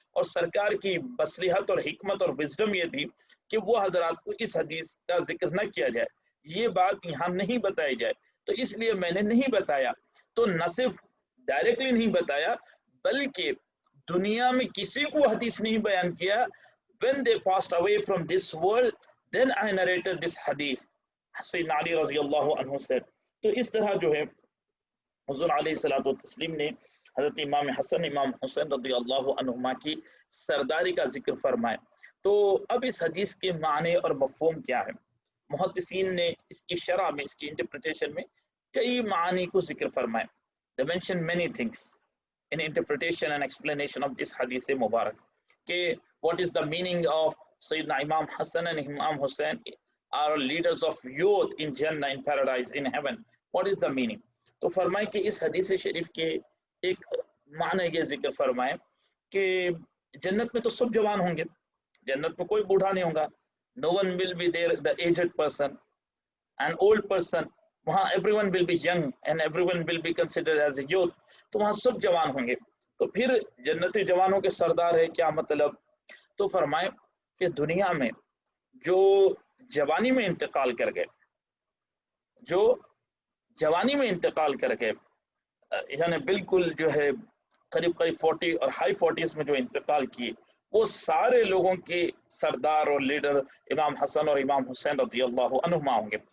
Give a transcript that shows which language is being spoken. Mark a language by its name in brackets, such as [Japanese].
[Hindi] और सरकार की मसलिहत और हिकमत और विजडम ये थी कि वो हजरात को इस हदीस का जिक्र न किया जाए, ये बात यहाँ नहीं बताई जाए, तो इसलिए मैंने नहीं बताया। तो न सिर्फ डायरेक्टली नहीं बताया, बल्कि दुनिया में किसी को हदीस नहीं बयान किया। [English] When they passed away from this world, then I narrated this hadith, Sayyidina Ali रज़ियल्लाहु अन्हु said। [Hindi] तो इस तरह जो है हुज़ूर अलैहिस्सलातु वस्सलाम ने हज़रत इमाम हसन इमाम हुसैन रज़ी अल्लाह अन्हुमा की सरदारी का जिक्र फरमाया। तो अब इस हदीस के माने और मफ़हूम क्या है? मुहद्दिसीन ने इसकी शरह में, इसकी इंटरप्रिटेशन में कई मानी को जिक्र फरमाया। [English] They mention many things in interpretation and explanation of this hadith Mubarak. Okay, what is the meaning of Sayyidina Imam Hassan and Imam Hussein are leaders of youth in Jannah, in paradise, in heaven? What is the meaning? [Hindi] तो फरमाए कि इस हदीस शरीफ के एक माने के जिक्र फरमाए कि जन्नत में तो सब जवान होंगे, जन्नत में कोई बूढ़ा नहीं होगा. [English] No one will be there, the aged person, an old person. [Hindi] वहाँ [English] everyone will be young and everyone will be considered as a youth. [Hindi] तो वहाँ सब जवान होंगे. तो फिर जन्नती जवानों के सरदार है, क्या मतलब? तो फरमाए कि दुनिया में जो जवानी में इंतकाल कर गए, जो जवानी में इंतकाल कर गए, यानी बिल्कुल जो है करीब करीब 40 और हाई 40s में जो इंतकाल किए, वो सारे लोगों के सरदार और लीडर इमाम हसन और इमाम हुसैन रज़ियल्लाहु अन्हुमा होंगे.